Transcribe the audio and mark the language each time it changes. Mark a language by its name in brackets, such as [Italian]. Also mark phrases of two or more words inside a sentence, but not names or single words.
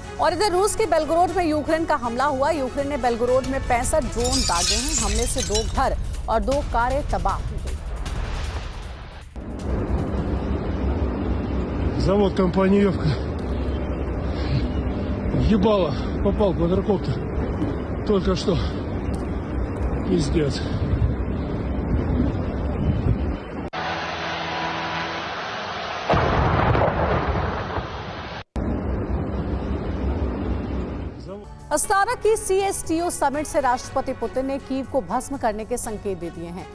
[Hindi] और इधर रूस के बेलगोरोड में यूक्रेन का हमला हुआ। यूक्रेन ने बेलगोरोड में 65 ड्रोन दागे हैं। हमले से 2 घर और 2 कारें तबाह हो गई। [Russian] Завод Компаниевка. Ебало, попал квадрокоптер. Только что. Пиздец. [Hindi] अस्ताना की CSTO समिट से राष्ट्रपति पुतिन ने कीव को भस्म करने के संकेत दे दिए हैं।